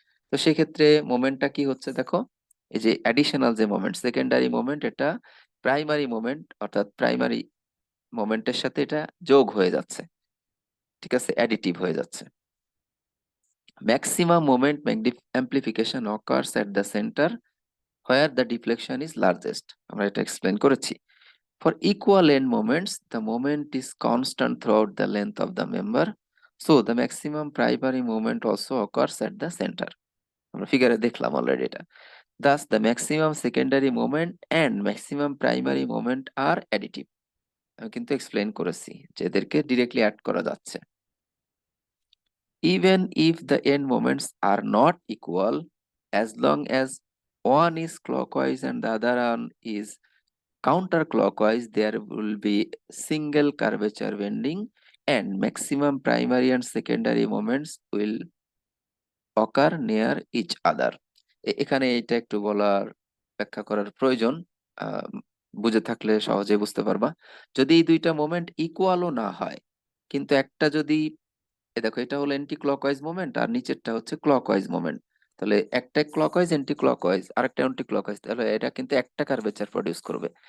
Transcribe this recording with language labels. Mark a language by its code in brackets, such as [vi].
[bn] তো সেক্ষেত্রে মোমেন্টটা কি হচ্ছে দেখো, এই যে অ্যাডিশনাল যে মোমেন্ট, সেকেন্ডারি মোমেন্ট, এটা প্রাইমারি মোমেন্ট অর্থাৎ প্রাইমারি মোমেন্টের সাথে এটা যোগ হয়ে যাচ্ছে, ঠিক আছে, অ্যাডিটিভ হয়ে যাচ্ছে। [en] maximum moment amplification occurs at the centre where the deflection is largest, [bn] আমরা এটা এক্সপ্লেন করেছি। [en] For equal end moments, the moment is constant throughout the length of the member, so the maximum primary moment also occurs at the center. [bn] আমরা ফিগারে দেখলাম already এটা। [en] Thus, the maximum secondary moment and maximum primary moment are additive. [bn] আমি কিন্তু explain করেছি যে এদেরকে directly add করা যাচ্ছে। [en] Even if the end moments are not equal, as long as one is clockwise and the other one is counterclockwise, there will be single curvature bending and maximum primary and secondary moments will occur near each other. [bn] এখানে এটা একটু বলার ব্যাখ্যা করার প্রয়োজন, আহ, বুঝে থাকলে সহজে বুঝতে পারবা। যদি এই দুইটা মোমেন্ট ইকুয়ালও না হয়, কিন্তু একটা যদি, দেখো এটা হলো এন্টি ক্লকওয়াইজ মোমেন্ট আর নিচেরটা হচ্ছে ক্লকওয়াইজ মোমেন্ট, তাহলে একটা ক্লকওয়াইজ এন্টি ক্লকওয়াইজ আরেকটা এন্টি ক্লকওয়াইজ, তাহলে এটা কিন্তু একটা কার্ভেচার প্রডিউস করবে।